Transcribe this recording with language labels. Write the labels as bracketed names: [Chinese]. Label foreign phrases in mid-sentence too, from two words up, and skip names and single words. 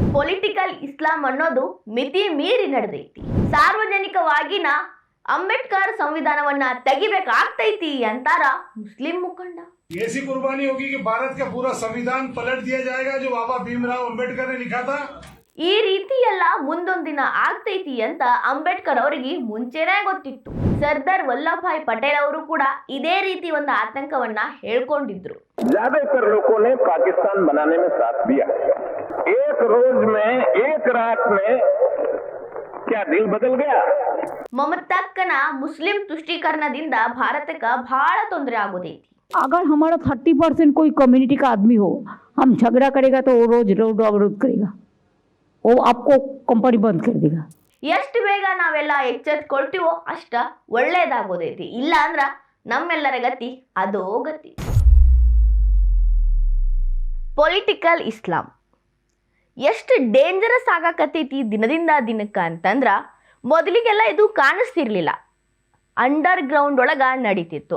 [English] political Islam [Kannada] ಅನ್ನೋದು ಮಿತಿ ಮೀರಿ ನಡೆದೈತಿ. ಸಾರ್ವಜನಿಕವಾಗಿನ ಅಂಬೇಡ್ಕರ್ ಸಂವಿಧಾನವನ್ನ ತೆಗಿಬೇಕಾಗ್ತೈತಿ ಅಂತಾರ ಮುಸ್ಲಿಂ ಮುಖಂಡ. [Hindi] ऐसी कुर्बानी होगी कि भारत का पूरा संविधान पलट दिया जाएगा जो बाबा भीमराव अंबेडकर ने लिखा था. [Kannada] ಈ ರೀತಿ ಎಲ್ಲ ಮುಂದೊಂದಿನ ಆಗ್ತೈತಿ ಅಂತ ಅಂಬೇಡ್ಕರ್ ಅವರಿಗೆ ಮುಂಚೆನೇ ಗೊತ್ತಿತ್ತು. ಸರ್ದಾರ್ ವಲ್ಲಭಭಾಯಿ ಪಟೇಲ್ ಅವರು ಕೂಡ ಇದೇ ರೀತಿ ಒಂದು ಆತಂಕವನ್ನ ಹೇಳ್ಕೊಂಡಿದ್ರು. [Hindi] ज्यादातर लोगों ने पाकिस्तान बनाने में साथ दिया. एक रोज में एक रात में क्या दिल बदल गया. [Kannada] ಮಮತಾಕ್ಕನ ಮುಸ್ಲಿಂ ತುಷ್ಟೀಕರಣದಿಂದ ಭಾರತಕ್ಕೆ ಬಹಳ ತೊಂದರೆ ಆಗೋದೈತಿ. [Hindi] अगर हमारा 30% कोई कम्युनिटी का आदमी हो, हम झगड़ा करेगा तो वो रोज रोड अवरोध करेगा, वो आपको कंपनी बंद कर देगा. [Kannada] ಎಷ್ಟು ಬೇಗ ನಾವೆಲ್ಲ ಎಚ್ಚೆತ್ಕೊಳ್ತೀವೋ ಅಷ್ಟ ಒಳ್ಳೇದಾಗೋದೈತಿ. ಇಲ್ಲ ಅಂದ್ರ ನಮ್ಮೆಲ್ಲರ ಗತಿ ಅದೋ ಗತಿ. [English] political Islam [Kannada] ಎಷ್ಟು ಡೇಂಜರಸ್ ಆಗಾಕತ್ತೈತಿ ದಿನದಿಂದ ದಿನಕ್ಕೆ ಅಂತಂದ್ರ ಮೊದಲಿಗೆಲ್ಲ ಇದು ಕಾಣಿಸ್ತಿರ್ಲಿಲ್ಲ, [English] under ground [Kannada] ಒಳಗ ನಡೀತಿತ್ತು.